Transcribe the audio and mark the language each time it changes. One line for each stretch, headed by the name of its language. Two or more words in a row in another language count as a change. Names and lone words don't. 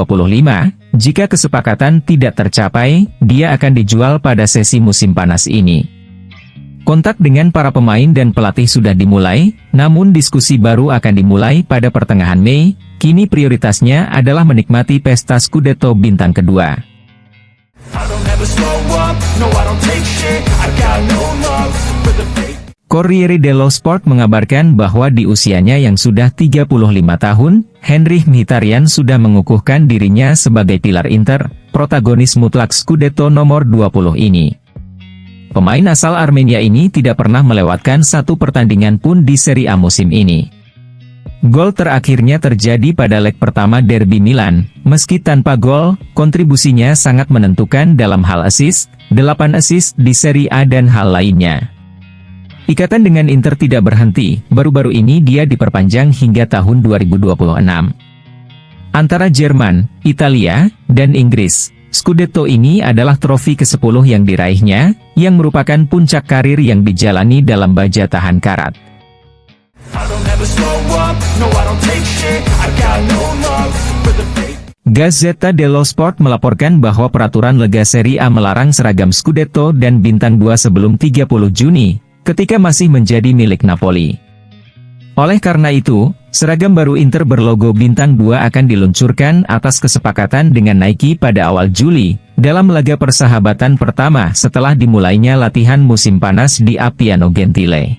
Indonesian: Jika kesepakatan tidak tercapai, dia akan dijual pada sesi musim panas ini. Kontak dengan para pemain dan pelatih sudah dimulai, namun diskusi baru akan dimulai pada pertengahan Mei. Kini prioritasnya adalah menikmati pesta Scudetto bintang kedua. Corriere dello Sport mengabarkan bahwa di usianya yang sudah 35 tahun, Henrikh Mkhitaryan sudah mengukuhkan dirinya sebagai pilar Inter, protagonis mutlak Scudetto nomor 20 ini. Pemain asal Armenia ini tidak pernah melewatkan satu pertandingan pun di Serie A musim ini. Gol terakhirnya terjadi pada leg pertama derby Milan. Meski tanpa gol, kontribusinya sangat menentukan dalam hal assist, 8 assist di Serie A dan hal lainnya. Ikatan dengan Inter tidak berhenti, baru-baru ini dia diperpanjang hingga tahun 2026. Antara Jerman, Italia, dan Inggris, Scudetto ini adalah trofi ke-10 yang diraihnya, yang merupakan puncak karir yang dijalani dalam baja tahan karat. Gazzetta dello Sport melaporkan bahwa peraturan Lega Serie A melarang seragam Scudetto dan Bintang 2 sebelum 30 Juni, ketika masih menjadi milik Napoli. Oleh karena itu, seragam baru Inter berlogo Bintang 2 akan diluncurkan atas kesepakatan dengan Nike pada awal Juli, dalam laga persahabatan pertama setelah dimulainya latihan musim panas di Appiano Gentile.